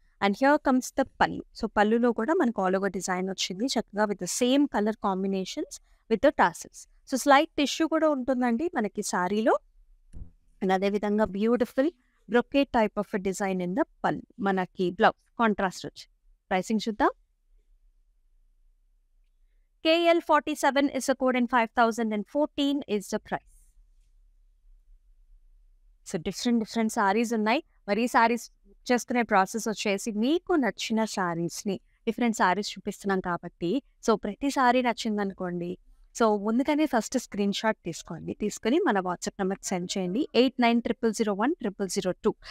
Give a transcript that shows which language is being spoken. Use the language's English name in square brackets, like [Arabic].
[Telugu] And here comes the పల్లు. So, పల్లులో కూడా మనకు ఆల్ ఓవర్ డిజైన్ వచ్చింది చక్కగా with the same colour combinations with the tassels. So, slight tissue కూడా ఉంటుందండి మనకి సారీలో. అండ్ అదే విధంగా beautiful brocade type of design in the పల్లు. మనకి బ్లౌజ్ కాంట్రాస్ట్ వచ్చి. ప్రైసింగ్ చూద్దాం. [English] KL47 is the code and 5014 is the price. [Telugu] So different saris ఉన్నాయి. మరి ఈ సారీస్ చేసుకునే ప్రాసెస్ వచ్చేసి మీకు నచ్చిన సారీస్ని డిఫరెంట్ సారీస్ చూపిస్తున్నాం కాబట్టి సో ప్రతి సారీ నచ్చిందనుకోండి సో ముందుగానే ఫస్ట్ స్క్రీన్ షాట్ తీసుకోండి. తీసుకుని మన వాట్సాప్ నెంబర్కి సెండ్ చేయండి 8900010002.